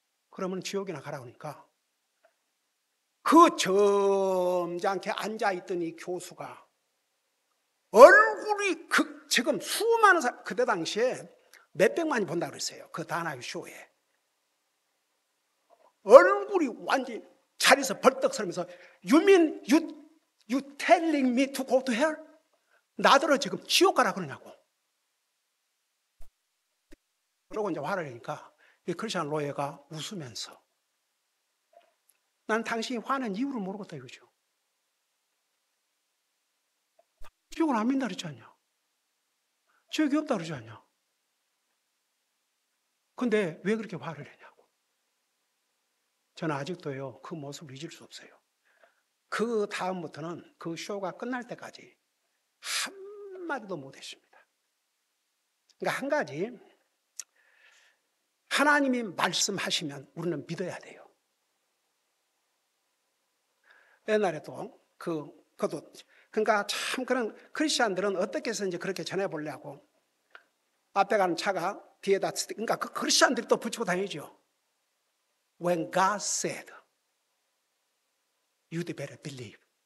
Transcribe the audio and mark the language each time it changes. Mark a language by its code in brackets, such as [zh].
[ko] 그러면 지옥이나 가라고 하니까 그 점잖게 앉아있던 이 교수가 얼굴이 지금 수많은 사람, 그때 당시에 몇백만이 본다고 그랬어요. 그 다나유 쇼에. 얼굴이 완전히 자리에서 벌떡 서면서 [en] You mean you telling me to go to hell? [ko] 나더러 지금 지옥 가라 그러냐고. 그러고 이제 화를 내니까 이 크리스찬 로이어가 웃으면서 난 당신이 화낸 이유를 모르겠다 이거죠. 지옥을 안 믿는다 그러지 않냐? 지옥이 없다 그러지 않냐? 근데 왜 그렇게 화를 내냐고. 저는 아직도요 그 모습을 잊을 수 없어요. 그 다음부터는 그 쇼가 끝날 때까지 한마디도 못했습니다. 그러니까 한 가지, 하나님이 말씀하시면 우리는 믿어야 돼요. 옛날에도 그것도 그러니까 참 그런 크리스찬들은 어떻게 해서 이제 그렇게 전해보려고 앞에 가는 차가 뒤에다, 그러니까 그 크리스찬들이 또 붙이고 다니죠. [en] When God said, you'd better believe.